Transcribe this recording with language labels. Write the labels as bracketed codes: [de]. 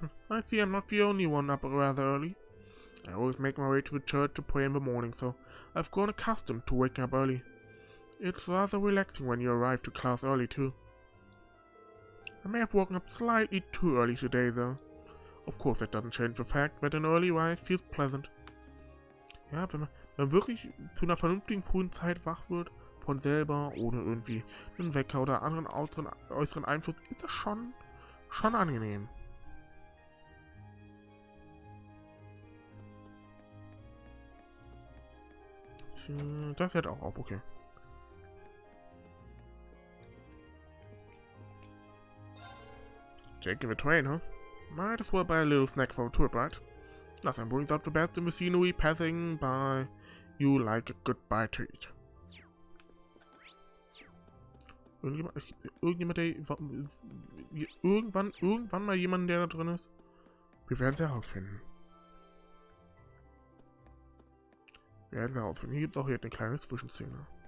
[en] I see I'm not the only one up rather early. I always make my way to the church to pray in the morning, so I've grown accustomed to waking up early. It's rather relaxing when you arrive to class early, too. I may have woken up slightly too early today, though. Of course, that doesn't change the fact that an early rise feels pleasant. [de] Ja, wenn man wirklich zu einer vernünftigen frühen Zeit wach wird, von selber, ohne irgendwie einen Wecker oder anderen äußeren Einfluss, ist das schon angenehm. Das hört auch auf, okay. [en] Taking the train, huh? Might as well buy a little snack for a trip, right? Nothing brings out the best in the scenery passing by you like a good bite to eat. [de] Irgendjemand, der irgendwann mal jemanden, der da drin ist? Wir werden es herausfinden. Hier gibt es auch hier eine kleine Zwischenszene.